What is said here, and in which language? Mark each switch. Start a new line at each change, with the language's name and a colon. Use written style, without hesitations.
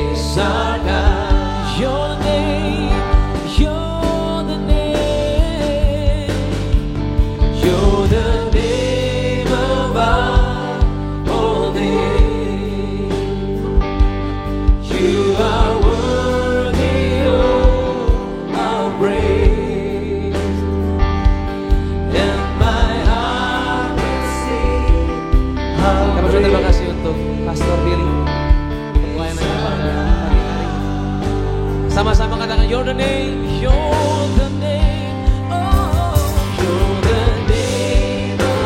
Indonesian: besarkan.
English: Your name, you're the name, you're the name above all names. You are worthy of our praise, and my heart will sing.
Indonesian: Kami terima kasih untuk Pastor Billy untuk pelayanannya pada pagi hari. Sama-sama katakan
English: you're the name, you're the name, oh, you're the name.